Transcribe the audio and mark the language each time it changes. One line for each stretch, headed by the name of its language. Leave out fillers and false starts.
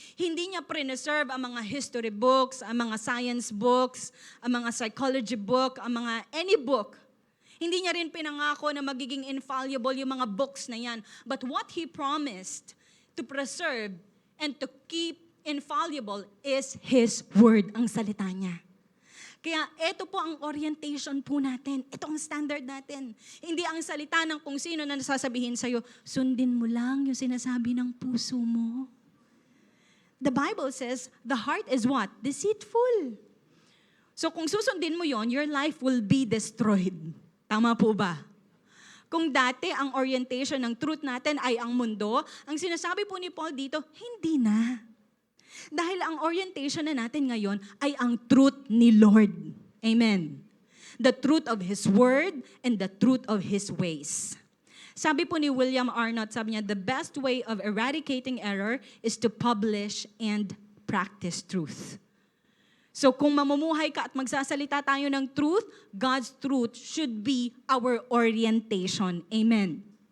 Filipino: Hindi niya preserve ang mga history books, ang mga science books, ang mga psychology book, ang mga any book. Hindi niya rin pinangako na magiging infallible yung mga books na yan.
English: But what He promised to preserve and to keep infallible is His word,
Filipino: ang salita niya. Kaya ito po ang orientation po natin. Ito ang standard natin. Hindi ang salita ng kung sino na nasasabihin sa'yo, sundin mo lang yung sinasabi ng puso mo.
English: The Bible says, the heart is what?
Filipino: Deceitful. So kung susundin mo yon,
English: your life will be destroyed.
Filipino: Tama po ba? Kung dati ang orientation ng truth natin ay ang mundo, ang sinasabi po ni Paul dito, hindi na. Dahil ang orientation na natin ngayon ay ang truth ni Lord. Amen.
English: The truth of His word and the truth of His ways.
Filipino: Sabi po ni William Arnott, sabi niya,
English: the best way of eradicating error is to publish and practice truth.
Filipino: So kung mamumuhay ka at magsasalita tayo ng truth,
English: God's truth should be our orientation.
Filipino: Amen.